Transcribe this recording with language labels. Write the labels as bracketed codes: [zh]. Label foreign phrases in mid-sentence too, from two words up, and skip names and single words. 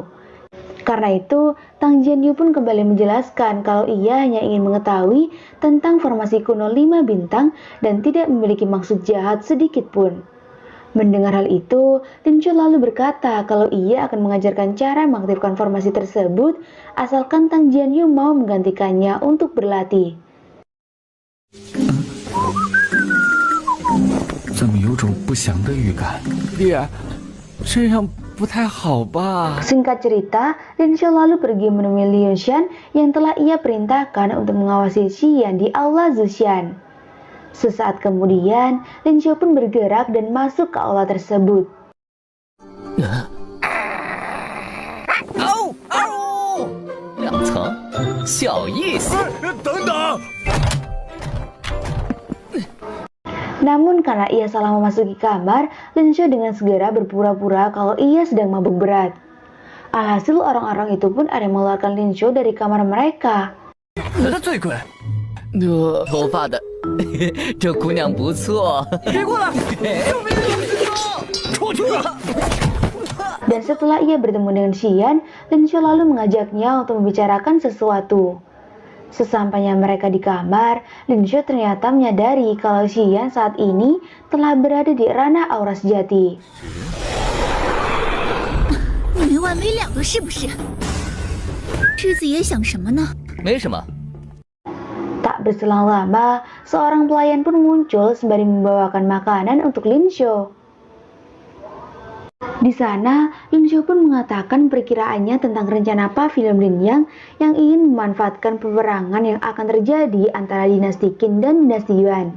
[id] Karena itu, Tang Jianyu pun kembali menjelaskan kalau ia hanya ingin mengetahui tentang formasi kuno 5 bintang dan tidak memiliki maksud jahat sedikit pun. Mendengar hal itu, Lin Xiu lalu berkata kalau ia akan mengajarkan cara mengaktifkan formasi tersebut asalkan Tang Jianyu mau menggantikannya untuk berlatih. [zh] 怎么有种不祥的预感？爹，这样不太好吧？ [id] Singkat cerita, Lin Xiu lalu pergi menemui Liu Shan yang telah ia perintahkan untuk mengawasi Xian di aula Zuxian. Sesaat kemudian, Lin Xiu pun bergerak dan masuk ke aula tersebut. [zh] 2 层，小意思。等等！ [id] Namun karena ia salah memasuki kamar, Lin Xiu dengan segera berpura-pura kalau ia sedang mabuk berat. Alhasil orang-orang itu pun ada yang mengeluarkan Lin Xiu dari kamar mereka. [zh] 头发的，这姑娘不错。别过来！ [id] Dan setelah ia bertemu dengan Xian, Lin Xiu lalu mengajaknya untuk membicarakan sesuatu. Sesampainya mereka di kamar, Lin Xiu ternyata menyadari kalau Xian saat ini telah berada di ranah aura sejati. [zh] 你没完没了的是不是？狮子爷想什么呢？没什么。 [id] Tak berselang lama, seorang pelayan pun muncul sembari membawakan makanan untuk Lin Xiu. Di sana, Lin Xiu pun mengatakan perkiraannya tentang rencana pavilion Linyang yang ingin memanfaatkan peperangan yang akan terjadi antara dinasti Qin dan dinasti Yuan.